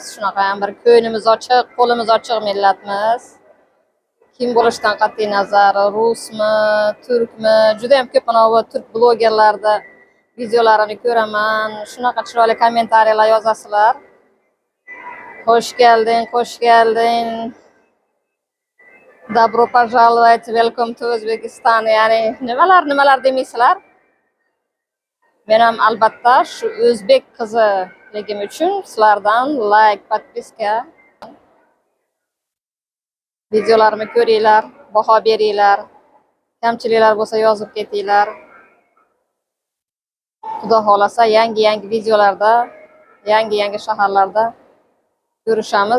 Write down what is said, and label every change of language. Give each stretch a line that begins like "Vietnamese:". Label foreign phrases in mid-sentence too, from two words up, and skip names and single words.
Uzbek: Shunaqa ham bir ko'nglimiz ochiq, qo'limiz ochiq millatmiz. Kim bo'lishidan qat'iy nazar, rusmi, turkmi, juda ham ko'p mana turk blogerlarda videolarini ko'raman. Shunaqa chiroyli kommentariyalar yozasizlar. Xush kelding, xush kelding.
Russian: Добро пожаловать,
English: welcome to Uzbekistan.
Uzbek: Ya'ni nimalar demaysizlar. Men ham albatta shu o'zbek qiziligim uchun sizlardan like, podpiska, videolarimni ko'ringlar, baho beringlar. Kamchiliklar bo'lsa yozib ketinglar. Xudo xolasa yangi videolarda, yangi shaharlarda ko'rishamiz.